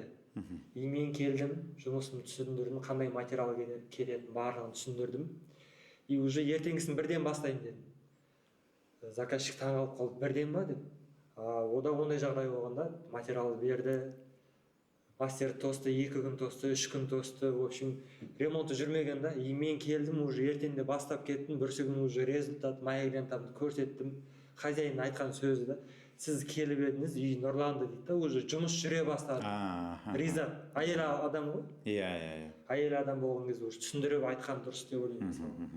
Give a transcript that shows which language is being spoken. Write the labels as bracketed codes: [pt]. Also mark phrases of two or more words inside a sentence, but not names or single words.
[kk] И мен келдім, жұмысымды түсіндірдім, қандай материал кететінін барлығын түсіндірдім. И уже ертеңгісін бірден бастайын дедім. Заказчик таңғалып қалды, бірден ба деп. Ода ондай жағдай болғанда материалды берді. Мастер тосты, 2 күн тосты, 3 күн тосты. [ru] В общем, [kk] ремонты жүрмеген да. И мен келдім, уже ертеңде бастап кеттім. Бүрсі күні уже результат, моя лентамды көрсеттім. Хозяин айтқан сөзі да. Сіз келіп едіңіз, үй нұрланды дейді да, уже жұмыс жүре бастады. Риза, әйел адам ғой. Иә. Әйел адам болған кезде уже түсіндіріп айтқан дұрыс деп ойлаймын.